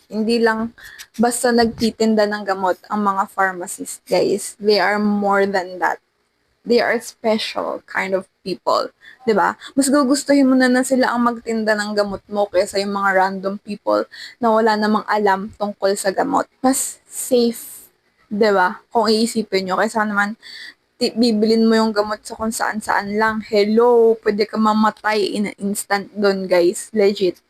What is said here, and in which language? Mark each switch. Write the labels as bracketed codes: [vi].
[tl] Hindi lang basta nagtitinda ng gamot ang mga pharmacists, guys. [en] They are more than that. They are special kind of people. [tl] 'Di ba? Mas gugustuhin mo na sila ang magtinda ng gamot mo kaysa yung mga random people na wala namang alam tungkol sa gamot. Mas safe, 'di ba? Kung iisipin nyo, kaysa naman bibilin mo yung gamot sa kung saan-saan lang. Hello, pwede ka mamatay [en] in an instant [tl] doon, guys. Legit.